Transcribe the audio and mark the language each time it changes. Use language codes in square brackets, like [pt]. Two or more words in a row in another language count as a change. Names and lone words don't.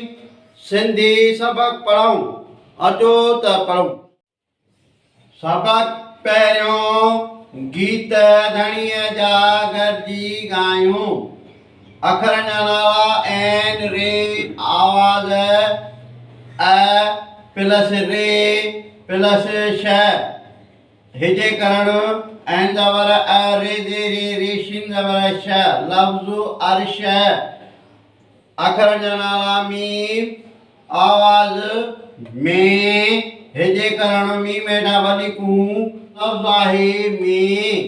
[sd] सिंधी सबक पढ़ूं, अचो त पढ़ूं। सबक पहिरियों गीत धणीअ जा गॾिजी ॻायूं। अखरनि जा नाला ऐन रे आवाज़ अ प्लस रे प्लस श हिजे करणु ऐन ज़बर अ रे जे रे रेशिन ज़बर श लफ्ज़ अर्श। अखरनि जा नाला मीम आवाज़ में हिजे करणु मीम हेठा वलीकूं लफ्ज़ आहे में।